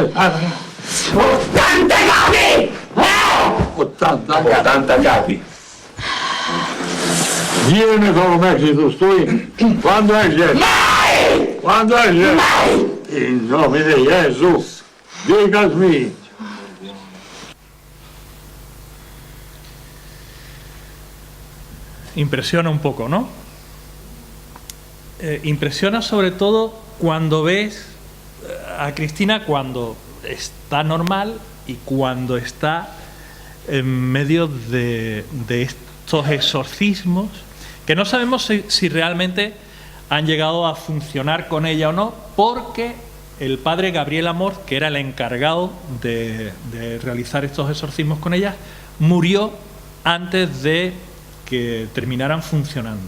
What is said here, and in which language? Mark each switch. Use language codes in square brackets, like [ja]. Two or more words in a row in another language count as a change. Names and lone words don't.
[it] 80 capi! 80 capi. Vieni con me che tu stai. Quando esce? Mai! Quando esce? Mai! In nome di Gesù. Dicasmi. [es] Impresiona un poco, ¿no? Impresiona sobre todo cuando ves a Cristina cuando está normal y cuando está en medio de estos exorcismos que no sabemos si realmente han llegado a funcionar con ella o no, porque el padre Gabriel Amor, que era el encargado de realizar estos exorcismos con ella, murió antes de que terminaran funcionando.